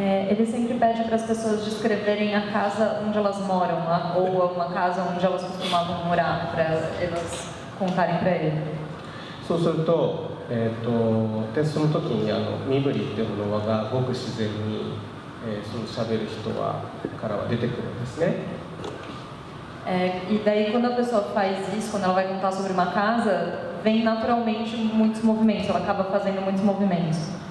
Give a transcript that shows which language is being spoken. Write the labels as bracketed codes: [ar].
[pt] Ele sempre pede para as pessoas descreverem a casa onde elas moram, ou uma casa onde elas costumavam morar, para elas contarem para ele. [ja] そうすると、でその時に身振りっていうものがごく自然に、その喋る人からは出てくるんですね。 [pt] E daí quando a pessoa faz isso, quando ela vai contar sobre uma casa, vem naturalmente muitos movimentos, ela acaba fazendo muitos movimentos.